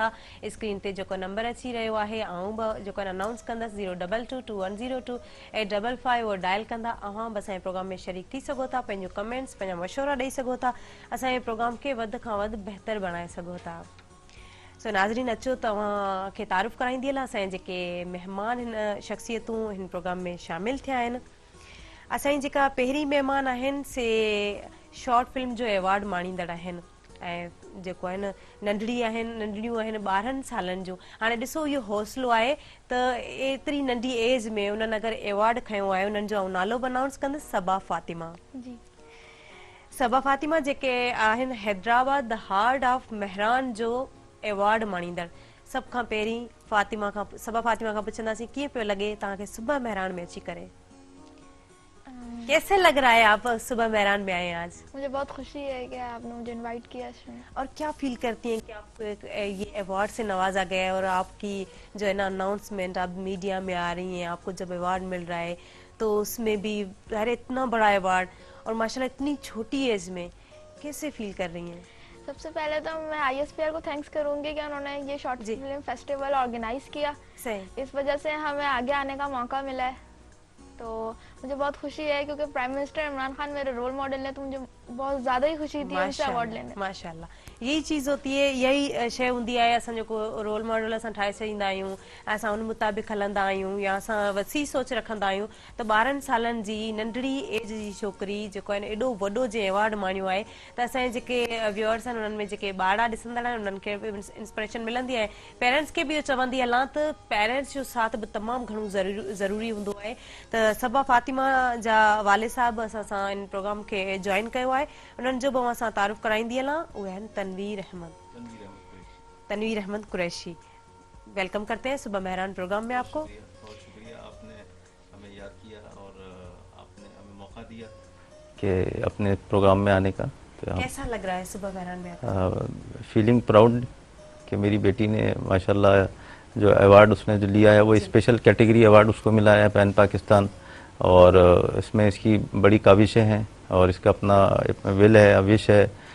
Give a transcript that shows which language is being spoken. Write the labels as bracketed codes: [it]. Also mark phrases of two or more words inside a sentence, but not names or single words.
[sd] स्क्रीन ते जेको नंबर अची रहियो आहे ऐं बि जेको आहे अनाउंस कंदसि 022210255 उहो डायल कंदा अव्हां बि असांजे प्रोग्राम में शरीक थी सघो था, पंहिंजो कमेंट्स पंहिंजा मशवरा ॾेई सघो था, असांजे प्रोग्राम खे वधि खां वधि बहितर बणाए सघो था। सो नाज़रीन, अचो तव्हांखे तारीफ़ कराईंदी हलां असांजे जेके महिमान हिन शख़्सियतूं हिन प्रोग्राम में शामिलु थिया आहिनि। असांजी जेका पहिरीं महिमान आहिनि से [en] short film [sd] जो एवॉर्ड माणींदड़ आहिनि ऐं जेको आहे न नंढड़ियूं आहिनि 12 सालनि जूं। हाणे ॾिसो इहो हौसलो आहे त एतिरी नंढी एज में उन्हनि अगरि अवॉर्ड खयो आहे, उन्हनि जो नालो बि अनाउंस कंदसि, सबा फातिमा। सबा फातिमा जेके आहिनि हैदराबाद द हार्ट ऑफ मेहरान जो अवॉर्ड माणींदड़। सभ खां पहिरीं सबा फातिमा खां पुछंदासीं कीअं पियो लॻे तव्हांखे सुबह मेहरान में अची करे? [ur] کیسے لگ رہا ہے آپ صبح مہران میں آئے آج? مجھے بہت خوشی ہے کہ آپ نے مجھے انوائٹ کیا اس میں. اور کیا فیل کرتی ہیں کہ آپ کو یہ ایوارڈ سے نوازا گیا ہے اور آپ کی جو ہے نا اناؤنسمنٹ آپ میڈیا میں آ رہی ہیں، آپ کو جب ایوارڈ مل رہا ہے تو اس میں بھی ارے اتنا بڑا ایوارڈ اور ماشاءاللہ اتنی چھوٹی ایج میں، کیسے فیل کر رہی ہیں? سب سے پہلے تو میں ISPR کو تھینکس کروں گی کہ انہوں نے یہ [en] short film festival [ur] آرگنائز کیا. صحیح. اس وجہ سے ہمیں آگے آنے کا موقع ملا ہے، تو مجھے بہت خوشی ہے کیونکہ [en] prime minister [ur] عمران خان میرے [en] role model [ur] ہے، تو مجھے بہت زیادہ ہی خوشی تھی ان سے ایوارڈ لینے. [sd] माशाल्लाह, [ur] یہی چیز ہوتی ہے, [sd] यही शइ हूंदी आहे। असां जेको [en] role model [sd] असां ठाहे छॾींदा आहियूं, असां उन मुताबिक़ हलंदा आहियूं या असां वसी सोच रखंदा आहियूं, त 12 सालनि जी नंढड़ी एज जी छोकिरी जेको आहे न एॾो वॾो जे अवार्ड माणियो आहे, त असांजे जेके व्यूअर्स आहिनि उन्हनि में जेके ॿार ॾिसंदड़ आहिनि उन्हनि खे बि इंस्पिरेशन मिलंदी आहे। पेरेंट्स खे बि इहो चवंदी हलां त पेरेंट्स जो साथ बि तमामु घणो ज़रूरी हूंदो आहे। त सबा फातिमा जा वालिद साहब असां सां इन प्रोग्राम खे जॉइन कयो आहे, उन्हनि जो बि असां तारुफ़ कराईंदी हलां। उहे आहिनि तनवीर अहमद कुरैशी। [ur] ویلکم کرتے ہیں صبح مہران پروگرام میں آپ کو. بہت شکریہ، آپ نے ہمیں یاد کیا اور آپ نے ہمیں موقع دیا کہ اپنے پروگرام میں آنے کا. تو کیسا لگ رہا ہے صبح مہران میں آپ کو? [en] feeling proud [ur] کہ میری بیٹی نے ماشاءاللہ جو ایوارڈ اس نے جو لیا ہے وہ [en] special category award [ur] اس کو ملا ہے [en] pan Pakistan, [ur] اور اس میں اس کی بڑی کاوشیں ہیں اور اس کا اپنا ول ہے، وش ہے.